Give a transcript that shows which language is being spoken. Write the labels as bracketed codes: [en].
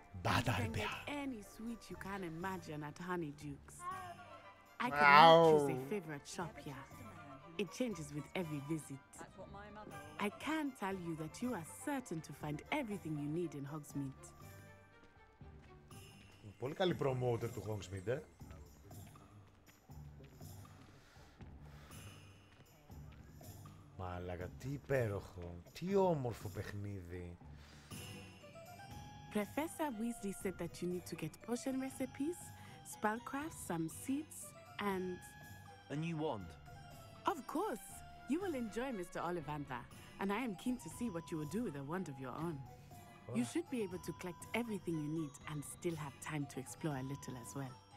[en] Butterbeer. You can get any sweet you can imagine at Honeydukes. I cannot choose a favorite shop here. It changes with every visit. I can tell you that you are certain to find everything you need in Hogsmeade. [el] Πολύ καλή promoter του Hogsmeade, Μαλάκα, τι υπέροχο, τι όμορφο παιχνίδι. [en] Professor Weasley said that you need to get potion recipes, spellcraft, some seeds, and... A new wand? Of course! You will enjoy Mr. Ollivander, and I am keen to see what you will do with a wand of your own. You should be able to collect everything you need and still have time to explore a little as well.